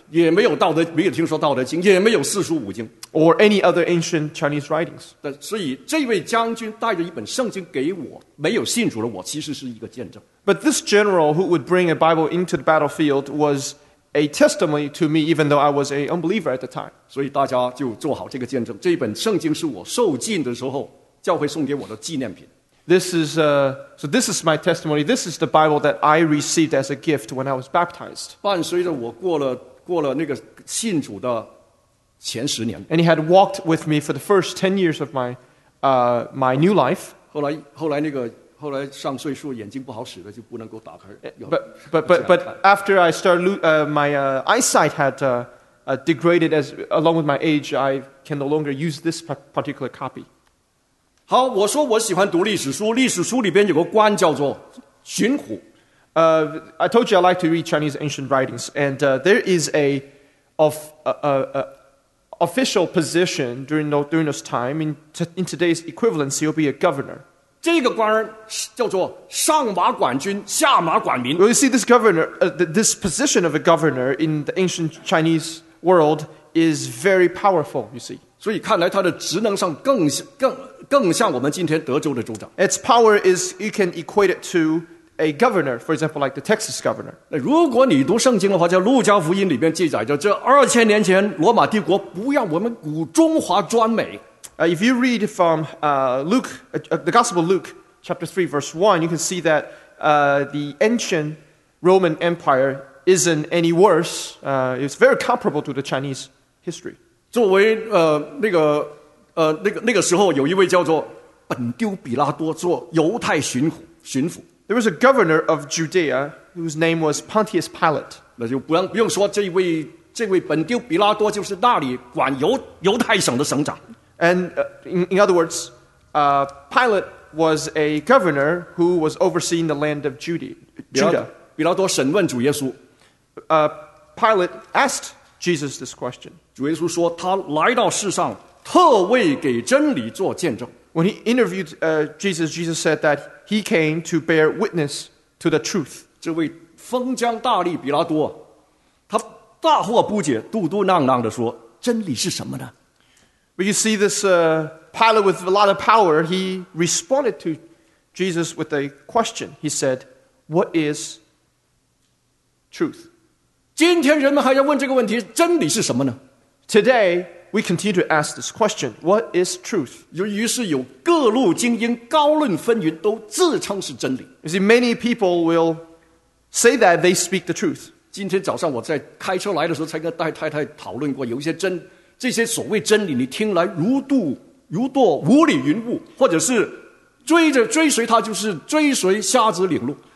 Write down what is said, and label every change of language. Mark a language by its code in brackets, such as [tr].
[zh] 也没有道德，没有听说道德经，也没有四书五经 [en] or any other ancient Chinese writings. [zh] 但所以这位将军带着一本圣经给我，没有信主的我，其实是一个见证。 [en] But this general who would bring a Bible into the battlefield was a testimony to me, even though I was an unbeliever at the time. [zh] 所以大家就做好这个见证，这本圣经是我受浸的时候教会送给我的纪念品。 [en] This is my testimony. This is the Bible that I received as a gift when I was baptized. [zh] 伴随着我过了那个信主的前十年。 [en] And he had walked with me for the first 10 years of my new life. [zh] 后来上岁数眼睛不好使了就不能够打开。 [en] But after I started my eyesight had degraded as along with my age, I can no longer use this particular copy. [zh] 好，我说我喜欢读历史书。历史书里边有个官叫做荀虎。 [en] I told you I like to read Chinese ancient writings, and there is an official position during this time in today's equivalency, you'll be a governor. [zh] 这个官叫做上马管军，下马管民。 [en] Well, you see, this governor, this position of a governor in the ancient Chinese world is very powerful. You see. [zh] 所以看来他的职能上更像我们今天德州的州长。 [en] Its power is you can equate it to a governor, for example, like the Texas governor. [zh] 那如果你读圣经的话，在路加福音里边记载着，这2000年前罗马帝国不要我们古中华专美。 [en] If you read from the Gospel of Luke, chapter 3, verse 1, you can see that the ancient Roman Empire isn't any worse. It's very comparable to the Chinese history. [zh] 作为那个时候有一位叫做本丢比拉多做犹太巡抚。 [en] There was a governor of Judea whose name was Pontius Pilate. [zh] 那就不用说这位本丢比拉多就是那里管犹太省的省长。 [en] And in other words, Pilate was a governor who was overseeing the land of Judea. [zh] 比拉多审问主耶稣。 [en] Pilate asked Jesus this question. [zh] 主耶稣说他来到世上特为给真理做见证。 [en] When he interviewed Jesus, Jesus said that he came to bear witness to the truth. [zh] 这位封疆大吏比拉多，他大惑不解，嘟嘟囔囔地说：“真理是什么呢？” [en] But you see this pilot with a lot of power, he responded to Jesus with a question. He said, "What is truth?" [zh] 今天人们还要问这个问题，真理是什么呢？ [en] Today. We continue to ask this question, what is truth? [zh] 于是有各路精英高论纷纭都自称是真理。 [en] You see, many people will say that they speak the truth. [zh] 今天早上我在开车来的时候才跟戴太太讨论过，有一些真，这些所谓真理你听来如堕无里云雾，或者是追随他就是追随瞎子领路。